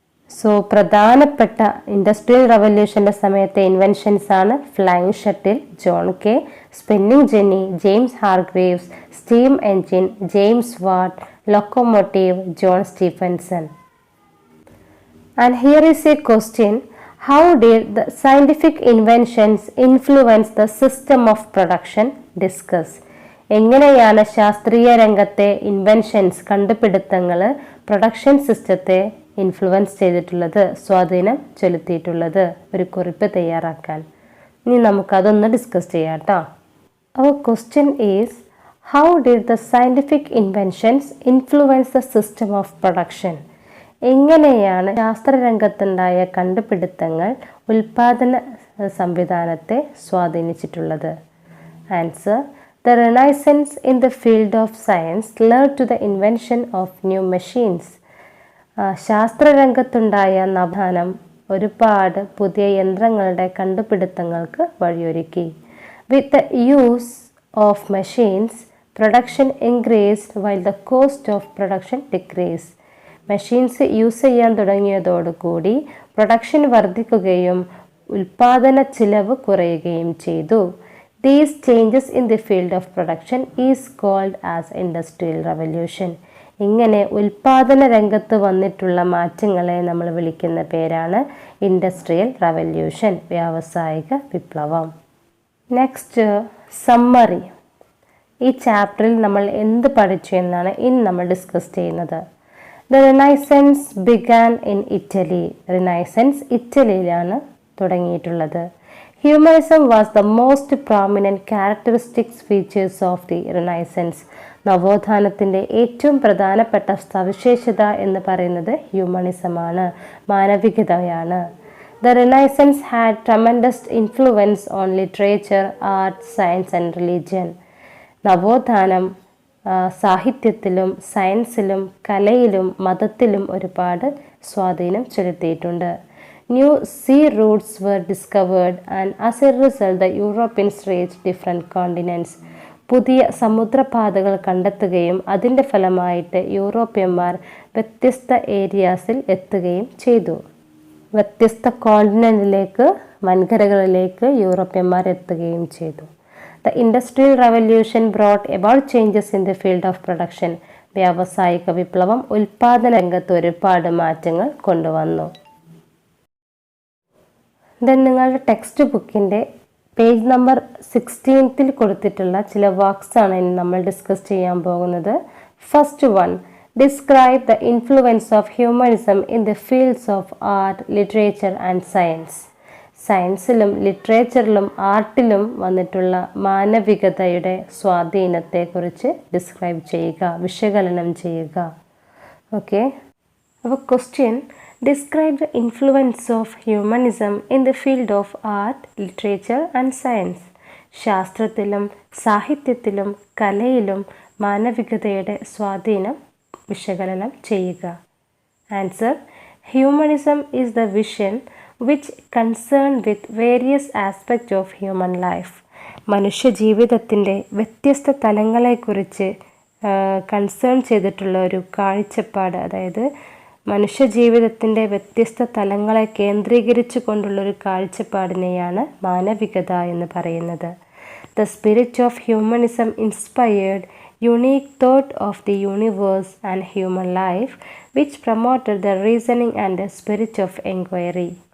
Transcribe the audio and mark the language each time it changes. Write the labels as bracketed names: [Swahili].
[Malayalam] So പ്രധാനപ്പെട്ട industrial റവല്യൂഷൻ്റെ സമയത്തെ inventions ആണ് flying shuttle John K, spinning Jenny James Hargreaves, steam engine James Watt, locomotive John Stephenson. [English] And here is a question: how did the scientific inventions influence the system of production? Discuss. [Malayalam] എങ്ങനെയാണ് ശാസ്ത്രീയ രംഗത്തെ inventions, കണ്ടുപിടുത്തങ്ങൾ production സിസ്റ്റത്തെ influence ചെയ്തിട്ടുള്ളത്, സ്വാധീനം ചെലുത്തിയിട്ടുള്ളത്? ഒരു കുറിപ്പ് തയ്യാറാക്കാൻ. ഇനി നമുക്കതൊന്ന് ഡിസ്കസ് ചെയ്യാം കേട്ടോ. [English] Our question is: how did the scientific inventions influence the system of production? [Malayalam] എങ്ങനെയാണ് ശാസ്ത്രരംഗത്തുണ്ടായ കണ്ടുപിടുത്തങ്ങൾ ഉൽപാദന സംവിധാനത്തെ സ്വാധീനിച്ചിട്ടുള്ളത്? [English] Answer: the renaissance in the field of science led to the invention of new machines. [Malayalam] ശാസ്ത്രരംഗത്തുണ്ടായ നവോത്ഥാനം ഒരുപാട് പുതിയ യന്ത്രങ്ങളുടെ കണ്ടുപിടുത്തങ്ങൾക്ക് വഴിയൊരുക്കി. [English] With the use of machines, production increased while the cost of production decreased. [Malayalam] Machines use ചെയ്യാൻ തുടങ്ങിയതോടുകൂടി പ്രൊഡക്ഷൻ വർദ്ധിക്കുകയും ഉൽപാദന ചിലവ് കുറയുകയും ചെയ്തു. [English] These changes in the field of production is called as industrial revolution. [Malayalam] ഇങ്ങനെ ഉൽപാദന രംഗത്ത് വന്നിട്ടുള്ള മാറ്റങ്ങളെ നമ്മൾ വിളിക്കുന്ന പേരാണ് ഇൻഡസ്ട്രിയൽ റവല്യൂഷൻ, വ്യാവസായിക വിപ്ലവം. Next summary. ഈ ചാപ്റ്ററിൽ നമ്മൾ എന്ത് പഠിച്ചു എന്നാണ് ഇനി നമ്മൾ ഡിസ്കസ് ചെയ്യുന്നത്. [English] The renaissance began in Italy. [Malayalam] Renaissance ഇറ്റലിയിലാണ് തുടങ്ങിയിട്ടുള്ളത്. [English] Humanism was the most prominent characteristics features of the renaissance. [Malayalam] നവോത്ഥാനത്തിൻ്റെ ഏറ്റവും പ്രധാനപ്പെട്ട സവിശേഷത എന്ന് പറയുന്നത് ഹ്യൂമനിസമാണ്, മാനവികതയാണ്. [English] The Renaissance had tremendous influence on literature, art, science and religion. [Malayalam] നവോത്ഥാനം സാഹിത്യത്തിലും സയൻസിലും കലയിലും മതത്തിലും ഒരുപാട് സ്വാധീനം ചെലുത്തിയിട്ടുണ്ട്. [English] New sea routes were discovered and as a result the Europeans reached different continents. [Malayalam] പുതിയ സമുദ്രപാതകൾ കണ്ടെത്തുകയും അതിൻ്റെ ഫലമായിട്ട് യൂറോപ്യന്മാർ വ്യത്യസ്ത ഏരിയാസിൽ എത്തുകയും ചെയ്തു. വ്യത്യസ്ത കോണ്ടിനെന്റിലേക്ക്, വൻകരകളിലേക്ക് യൂറോപ്യന്മാർ എത്തുകയും ചെയ്തു. [English] The Industrial Revolution brought about changes in the field of production. [Malayalam] വ്യാവസായിക വിപ്ലവം ഉൽപാദന രംഗത്ത് ഒരുപാട് മാറ്റങ്ങൾ കൊണ്ടുവന്നു. ദെൻ നിങ്ങളുടെ ടെക്സ്റ്റ് ബുക്കിൻ്റെ പേജ് നമ്പർ 16 കൊടുത്തിട്ടുള്ള ചില വാക്സ് ആണ് ഇനി നമ്മൾ ഡിസ്കസ് ചെയ്യാൻ പോകുന്നത്. [English] First one, describe the influence of humanism in the fields of art, literature and science. [Malayalam] സയൻസിലും ലിറ്ററേച്ചറിലും ആർട്ടിലും വന്നിട്ടുള്ള മാനവികതയുടെ സ്വാധീനത്തെക്കുറിച്ച് ഡിസ്ക്രൈബ് ചെയ്യുക, വിശകലനം ചെയ്യുക. [English] Okay, അപ്പോൾ question, describe the influence of humanism in the field of art, literature and science. [Malayalam] ശാസ്ത്രത്തിലും സാഹിത്യത്തിലും കലയിലും മാനവികതയുടെ സ്വാധീനം വിശകലനം ചെയ്യുക. [English] Answer, humanism is the vision which concerned with various aspects of human life. [Malayalam] മനുഷ്യജീവിതത്തിൻ്റെ വ്യത്യസ്ത തലങ്ങളെക്കുറിച്ച് കൺസേൺ ചെയ്തിട്ടുള്ള ഒരു കാഴ്ചപ്പാട്, അതായത് മനുഷ്യജീവിതത്തിൻ്റെ വ്യത്യസ്ത തലങ്ങളെ കേന്ദ്രീകരിച്ചു കൊണ്ടുള്ളൊരു കാഴ്ചപ്പാടിനെയാണ് മാനവികത എന്ന് പറയുന്നത്. [English] The spirit of humanism inspired unique thought of the universe and human life, which promoted the reasoning and the spirit of inquiry.